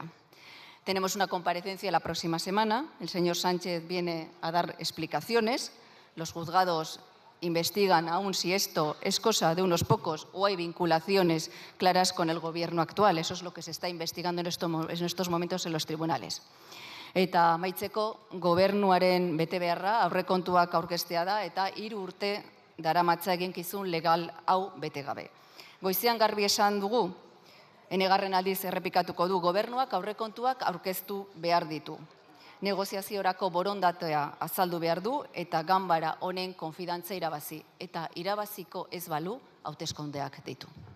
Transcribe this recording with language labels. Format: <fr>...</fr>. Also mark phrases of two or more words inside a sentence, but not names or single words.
<es>Tenemos una comparecencia la próxima semana. El señor Sánchez viene a dar explicaciones. Los juzgados investigan aún si esto es cosa de unos pocos o hay vinculaciones claras con el Gobierno actual. Eso es lo que se está investigando en estos momentos en los tribunales.</es> <eu>Eta amaitzeko, gobernuaren betebeharra aurrekontuak aurkeztea da eta 3 urte daramatza eginkizun legal hau bete gabe. Goizean garbi esan dugu, enegarren aldiz errepikatuko du, gobernuak aurrekontuak aurkeztu behar ditu. Negoziaziorako borondatea azaldu behar du eta ganbara honen konfidantza irabazi. Eta irabaziko ez balu, hauteskundeak ditu.</eu>